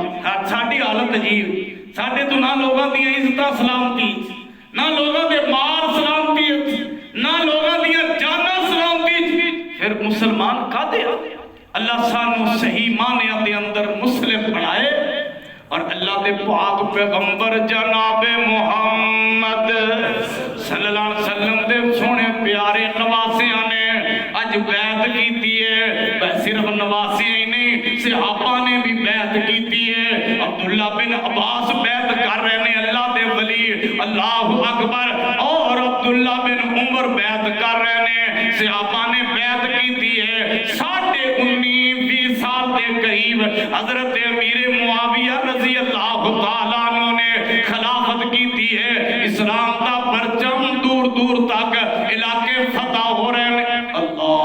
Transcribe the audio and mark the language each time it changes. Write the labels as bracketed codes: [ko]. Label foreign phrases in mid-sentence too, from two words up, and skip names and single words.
[pa] ساڈی حالت عجیب، ساڈے توں نہ لوکاں دی عزت سلامتی، نہ لوکاں کے مال سلامتی، نہ لوکاں دی جاناں سلامتی. فیر مسلمان کاہدے? اللہ سانوں صحیح معنیاں دے اندر مسلم بنائے اور اللہ کے پاک پیغمبر جنابِ محمد [ar] صلى الله عليه وسلم [pa] دے سوہنے پیارے نواسیاں نے اج بیعت کی ہے. [ur] صرف نواسیاں ہی نہیں، صحابہ نے بھی بیعت کی ہے. عبداللہ بن عباس بیعت کر رہے ہیں, [pa] اللہ دے ولی, [ar] الله أكبر. [ur] اور عبداللہ بن عمر بیعت کر رہے ہیں، صحابہ نے بیعت کی ہے. 19.5 سال کے قریب حضرت امیرِ معاویہ [ar] رضي الله تعالى عنه [ur] نے خلافت کی ہے. اسلام کا پرچم دور دور تک علاقے فتح ہو رہے ہیں.